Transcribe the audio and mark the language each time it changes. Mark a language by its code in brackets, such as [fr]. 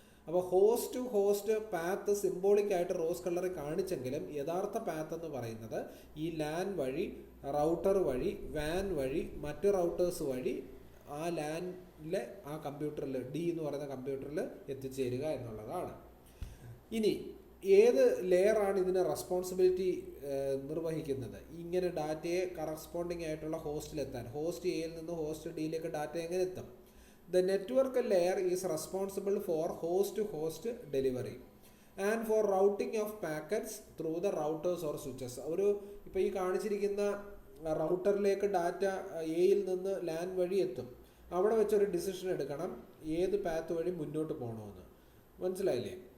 [ml] അപ്പോൾ host path സിംബോളിക്കായിട്ട് rose കളറിൽ കാണിച്ചെങ്കിലും യഥാർത്ഥ പാത്ത് എന്ന് പറയുന്നത് ഈ ലാൻ വഴി, റൗട്ടർ വഴി, വാൻ വഴി, മറ്റ് റൗട്ടേഴ്സ് വഴി ആ ലാനിലെ ആ കമ്പ്യൂട്ടറിൽ, ഡി എന്ന് പറയുന്ന കമ്പ്യൂട്ടറിൽ എത്തിച്ചേരുക എന്നുള്ളതാണ്. ഇനി ഏത് ലെയറാണ് ഇതിന് റെസ്പോൺസിബിലിറ്റി നിർവഹിക്കുന്നത്? ഇങ്ങനെ ഡാറ്റയെ കറസ്പോണ്ടിങ് ആയിട്ടുള്ള ഹോസ്റ്റിലെത്താൻ, ഹോസ്റ്റ് എയിൽ നിന്ന് ഹോസ്റ്റ് ഡിയിലേക്ക് ഡാറ്റ എങ്ങനെ എത്തും? [en] The network layer is responsible for host-to-host delivery and for routing of packets through the routers or switches. [ml] ഇപ്പോൾ ഈ കാണിച്ചിരിക്കുന്ന റൗട്ടറിലേക്ക് ഡാറ്റ എയിൽ നിന്ന് ലാൻ വഴി എത്തും. അവിടെ വെച്ചൊരു ഡിസിഷൻ എടുക്കണം ഏത് പാത്ത് വഴി മുന്നോട്ട് പോകണമെന്ന്. മനസ്സിലായില്ലേ?